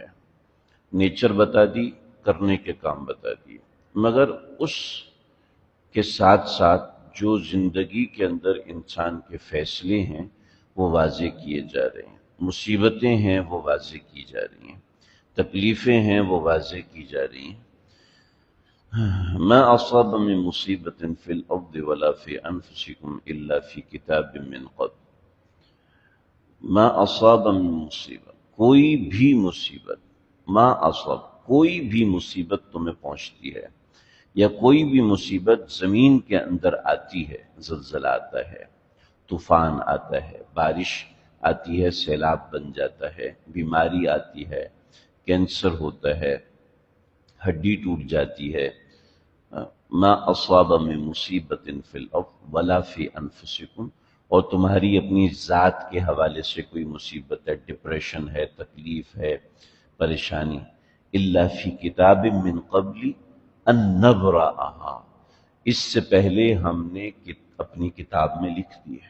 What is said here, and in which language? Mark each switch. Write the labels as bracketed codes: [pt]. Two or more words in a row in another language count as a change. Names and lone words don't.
[ur] نیچر بتا دی، کرنے کے کام بتا دیے، مگر اس کے ساتھ ساتھ جو زندگی کے اندر انسان کے فیصلے ہیں وہ واضح کیے جا رہے ہیں، مصیبتیں ہیں وہ واضح کی جا رہی ہیں، تکلیفیں ہیں وہ واضح کی جا رہی ہیں۔ [ar] ما اصاب من مصیبت فی الارض ولا فی انفسکم الا فی کتاب من قبل۔ ما اصاب من مصیبت، [ur] کوئی بھی مصیبت، [ar] ما اصاب [ur] کوئی بھی مصیبت تمہیں پہنچتی ہے یا کوئی بھی مصیبت زمین کے اندر آتی ہے، زلزلہ آتا ہے، طوفان آتا ہے، بارش آتی ہے، سیلاب بن جاتا ہے، بیماری آتی ہے، کینسر ہوتا ہے، ہڈی ٹوٹ جاتی ہے۔ [ar] ما اصاب من مصیبت فی الارض ولا فی انفسکم، [ur] اور تمہاری اپنی ذات کے حوالے سے کوئی مصیبت ہے، ڈپریشن ہے، تکلیف ہے، پریشانی، [ar] الا فی کتاب من قبل ان نبرأہا، [ur] اس سے پہلے ہم نے اپنی کتاب میں لکھ دی ہے۔